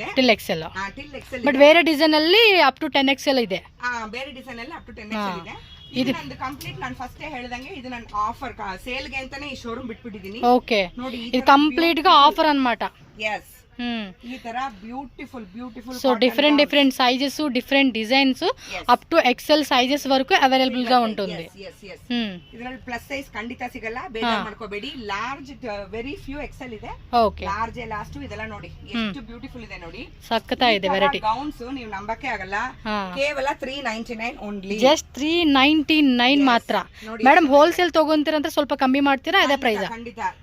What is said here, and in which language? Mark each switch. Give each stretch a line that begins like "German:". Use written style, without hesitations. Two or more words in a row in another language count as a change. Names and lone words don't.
Kannada: ಟಿಲ್ XL ಬಟ್ ಬೇರೆ ಡಿಸೈನ್ ಅಲ್ಲಿ
English: up to
Kannada: 10XL ಇದೆ ಬೇರೆ ಡಿಸೈನ್ ಅಲ್ಲಿ
English: up to
Kannada: 10XL ಇದೆ ಇದು ನಂದು ಕಂಪ್ಲೀಟ್ ನಾನು ಫಸ್ಟ್ ಹೇಳ್ದಂಗೆ ಇದು ನನ್ನ
English: offer sale
Kannada: ಗೆ ಅಂತಾನೆ ಈ ಶೋರೂಮ್ ಬಿಟ್ಬಿಟ್ಟಿದೀನಿ ನೋಡಿ ಇದು ಕಂಪ್ಲೀಟ್ గా ಆಫರ್ ಅನ್మాట ಎಸ್ ಈ ತರ ಬ್ಯೂಟಿಫುಲ್
English: so different sizes different designs up to XL sizes
Telugu: వరకు అవైలబుల్ గా ఉంటుంది
Kannada: ಇದರಲ್ಲಿ
English: plus size
Kannada: ಖಂಡಿತ ಸಿಗಲ್ಲ ಬೇಜಾರ್ ಮಾಡ್ಕೋಬೇಡಿ
English: large very few XL
Kannada: ಇದೆ
English: large last
Kannada: ಇದೆಲ್ಲ ನೋಡಿ ಎಷ್ಟು ಬ್ಯೂಟಿಫುಲ್ ಇದೆ ನೋಡಿ ಸಕ್ಕತ್ತಾ ಇದೆ ವೆರೈಟಿ ಗೌನ್ಸ್ ನೀವು ನಂಬಕ್ಕೆ ಆಗಲ್ಲ ಕೇವಲ 399 ಓನ್ಲಿ ಜಸ್ಟ್ 399 ಮಾತ್ರ ಮೇಡಮ್ ಹೋಲ್ಸೇಲ್ ತಗೊಂತೀರಾ ಅಂತ ಸ್ವಲ್ಪ ಕಮ್ಮಿ ಮಾಡ್ತೀರಾ ಅದೇ ಪ್ರೈಸ್